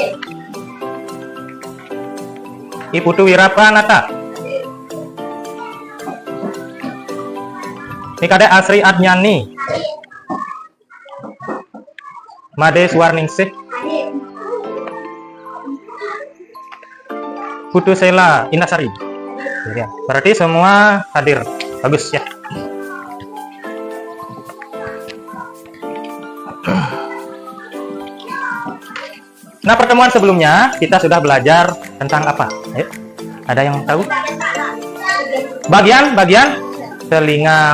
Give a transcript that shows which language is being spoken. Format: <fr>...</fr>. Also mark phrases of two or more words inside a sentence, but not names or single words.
<id>I Putu Wirapranata. I Kade Asri Adnyani. Made Suwarningsih. Putu Sela Inasari. Ya, berarti semua hadir. Bagus ya. Nah, pertemuan sebelumnya kita sudah belajar tentang apa? Ayo, ada yang tahu? Bagian telinga.</id>